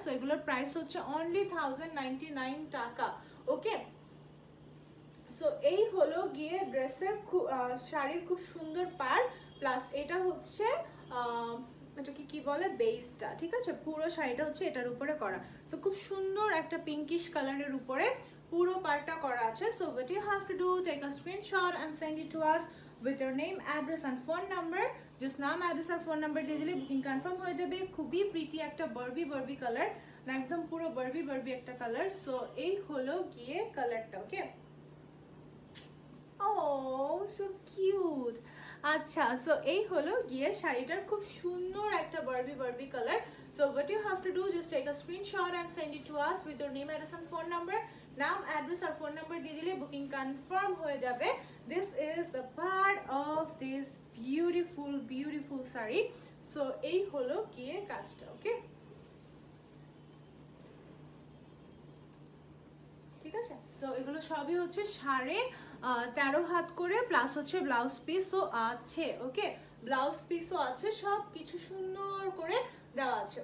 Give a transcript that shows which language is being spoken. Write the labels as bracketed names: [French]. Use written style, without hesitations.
[Bangla] So এগুলোর price হচ্ছে only 1099 টাকা। ওকে, সো এই হলো গিয়ে ড্রেসের শাড়ির খুব সুন্দর পার, প্লাস এটা হচ্ছে এটাকে কি বলে, বেসটা। ঠিক আছে, পুরো শাড়িটা হচ্ছে এটার উপরে করা। সো খুব সুন্দর একটা পিঙ্কিশ কালারের উপরে পুরো পার্টটা করা আছে। [English] So what you have to do, take a screenshot and send it to us with your name, address and phone number. [Bangla] just নাম, অ্যাড্রেস আর ফোন নাম্বার দিয়ে দিলে বুকিং কনফার্ম হয়ে যাবে। খুবই প্রিটি একটা বারবি কালার, একদম পুরো বারবি একটা কালার। সো এই হলো গিয়ে কালারটা। ওকে, [English] Oh so cute. [Bangla] আচ্ছা, সো এই হলো গিয়ে শাড়িটার খুব সুন্দর একটা Barbie colour. [English] So what you have to do, just take a screenshot and send it to us with your name, address and phone number. [Bangla] নাম, অ্যাড্রেস আর ফোন নাম্বার দিয়ে দিলে বুকিং কনফার্ম হয়ে যাবে। [English] This is the part of this beautiful sari. [Bangla] So এই হলো গিয়ে কাজটা। ওকে, ঠিক আছে, সো এগুলো সবই হচ্ছে 13.5 হাত করে, প্লাস হচ্ছে ব্লাউজ পিসও আছে। ওকে, ব্লাউজ পিসও আছে, সব কিছু সুন্দর করে দেওয়া আছে।